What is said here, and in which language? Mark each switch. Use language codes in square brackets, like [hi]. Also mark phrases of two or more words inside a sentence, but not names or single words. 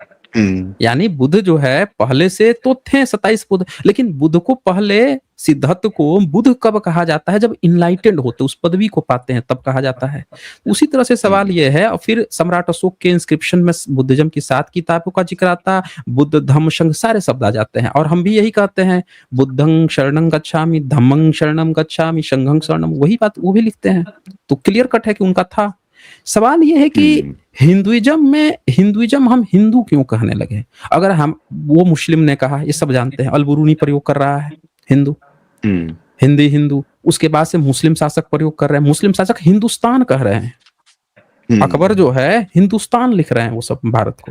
[hi] यानी बुद्ध जो है पहले से तो थे 27 बुद्ध, लेकिन बुद्ध को पहले, सिद्धार्थ को बुद्ध कब कहा जाता है, जब इनलाइटेंड होते, उस पदवी को पाते हैं तब कहा जाता है। उसी तरह से सवाल यह है, और फिर सम्राट अशोक के इंस्क्रिप्शन में बुद्धिज्म की 7 किताबों का जिक्र आता, बुद्ध धम्म संघ सारे शब्द आ जाते हैं, और हम भी यही कहते हैं, [pi] बुद्धं शरणं गच्छामि, धम्मं शरणं गच्छामि, संघं शरणं, [hi] वही बात वो भी लिखते हैं। तो [en] clear cut [hi] है कि उनका था। सवाल यह है कि हिंदुइज्म हम हिंदू क्यों कहने लगे। अगर हम, वो मुस्लिम ने कहा, ये सब जानते हैं, अलबुरूनी प्रयोग कर रहा है, हिंदू, हिंदी हिंदू, उसके बाद से मुस्लिम शासक प्रयोग कर रहे हैं, मुस्लिम शासक हिंदुस्तान कह रहे हैं, अकबर जो है हिंदुस्तान लिख रहे हैं वो सब भारत को।